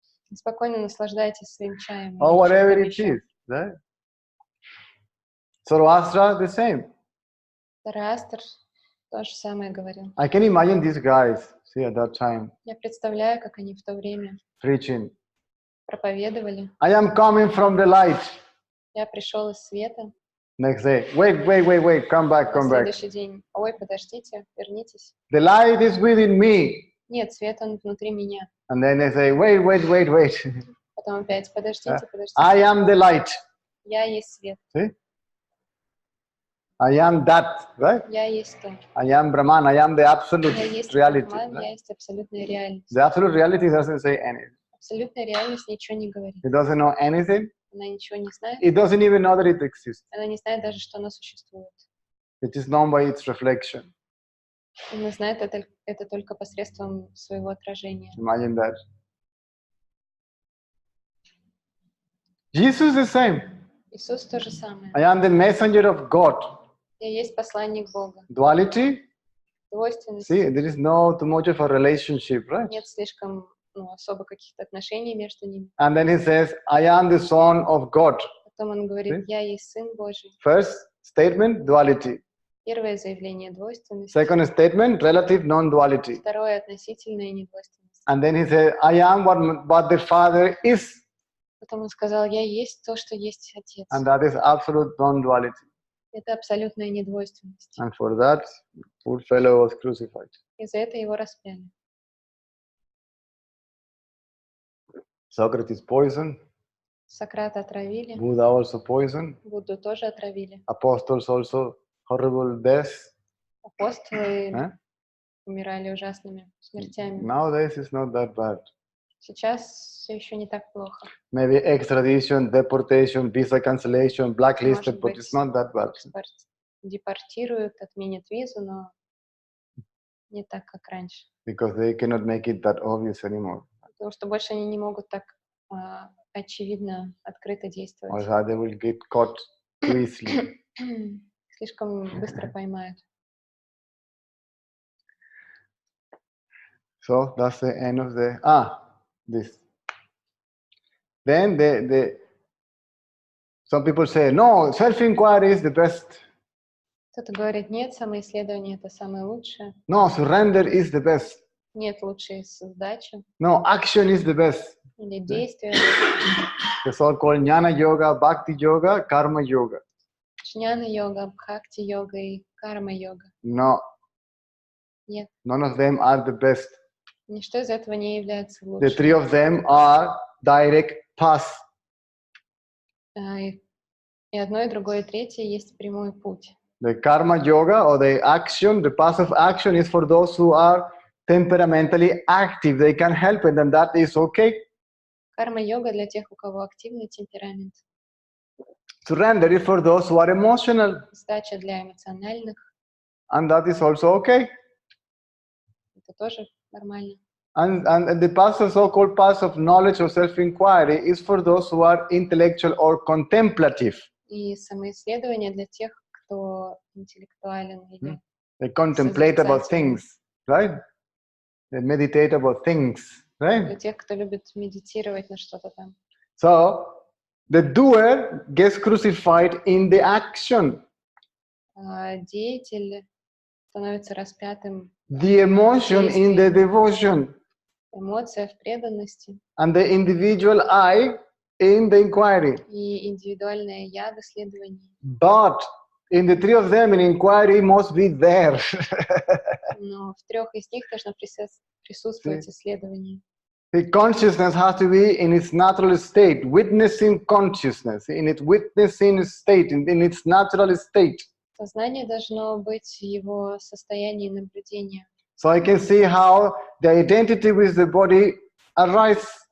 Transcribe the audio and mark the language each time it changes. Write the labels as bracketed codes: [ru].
[ru] И спокойно наслаждайтесь своим чаем. [en] Or [ru] или [en] whatever [ru] чем-то [en] it [ru] еще. [en] is. Right? Zoroaster, the same. [ru] Зороастр то же самое говорил. [en] I can imagine these guys, see, at that time, [ru] Я представляю, как они в то время [en] preaching. [ru] проповедовали. [en] I am coming from the light. [ru] Я пришел из света. [en] Next day, wait, come back. [ru] На следующий день. Ой, подождите, вернитесь. [en] The light is within me. [ru] Нет, свет, он внутри меня. [en] And then they say, wait. [ru] Потом опять, подождите. [en] I am the light. [ru] Я есть свет. [en] See? I am that, right? [ru] Я есть то. [en] I am Brahman. I am the absolute [ru] Я есть [en] reality. [ru] Брахман, [en] Right? [ru] я есть абсолютная реальность. [en] The absolute reality doesn't say anything. [ru] Абсолютная реальность ничего не говорит. [en] It doesn't know anything. [ru] Она ничего не знает. [en] It doesn't even know that it exists. [ru] Она не знает даже, что она существует. [en] It is known by its reflection. [ru] Она знает это только посредством своего отражения. [en] Imagine that. Jesus is the same. [ru] Иисус то же самое. [en] I am the messenger of God. [ru] Я есть посланник Бога. [en] Duality? [ru] Двойственность. [en] See, there is no too much of a relationship, right? [ru] Нет слишком особо каких-то отношений между ними. [en] And then he says, I am the son of God. [ru] Потом он говорит, я есть Сын Божий. [en] First statement, duality. [ru] Первое заявление — двойственность. [en] Second statement, relative non-duality. [ru] Второе — относительная недвойственность. [en] And then he says, I am what the Father is. [ru] Потом он сказал, я есть то, что есть Отец. [en] And that is absolute non-duality. [ru] Это абсолютная недвойственность. [en] And for that, poor fellow was crucified. [ru] И за это его распяли. [en] Socrates poisoned. [ru] Сократа отравили. [en] Buddha also poisoned. [ru] Будду тоже отравили. [en] Apostles also horrible deaths. [ru] Апостолы умирали ужасными смертями. [en] Nowadays it's not that bad. [ru] Сейчас все еще не так плохо. [en] Maybe extradition, deportation, visa cancellation, blacklisted, but it's not that bad. [ru] Депортируют, отменят визу, но не так, как раньше. [en] Because they cannot make it that obvious anymore. [ru] Потому что больше они не могут так очевидно, открыто [en] Or [ru] действовать. [en] they will get caught too easily. [ru] Слишком быстро поймают. [en] So that's the end of the this. Then some people say, no, self-inquiry is the best. [ru] Кто-то говорит, нет, самоисследование — это самое лучшее. [en] No, surrender is the best. [ru] Нет лучшей сдачи. [en] No, action is the best. [ru] Или действие. [en] The so-called jnana yoga, bhakti yoga, karma yoga. [ru] Джняна-йога, бхакти-йога и карма-йога. [en] No. [ru] Нет. [en] None of them are the best. [ru] Ничто из этого не является [en] The [ru] лучшим. [en] three of them are direct paths. [ru] И одно, и другое, и третье есть прямой путь. [en] The karma yoga or the action, the path of action is for those who are temperamentally active. They can help it and that is okay. [ru] Карма-йога для тех, у кого активный темперамент. [en] Surrender is for those who are emotional [ru] Сдача для эмоциональных. [en] and that is also okay. [ru] Это тоже нормально. [en] And the path of so-called path of knowledge or self-inquiry is for those who are intellectual or contemplative. [ru] И самоисследование для тех, кто интеллектуален или [en] They contemplate about things, right? They meditate about things, right? [ru] для тех, кто любит медитировать на что-то там. [en] So the doer gets crucified in the action. [ru] Деятель становится распятым. [en] The emotion in the devotion. [ru] Эмоция в преданности. [en] And the individual I in the inquiry. [ru] И индивидуальное я в исследовании. [en] But in the three of them, an inquiry must be there. [ru] Но в трех из них должно присутствовать исследование. [en] The consciousness has to be in its natural state, witnessing consciousness, in its witnessing state, in its natural state. [ru] Сознание должно быть в его состоянии наблюдения. [en] So I can see how the identity with the body arises.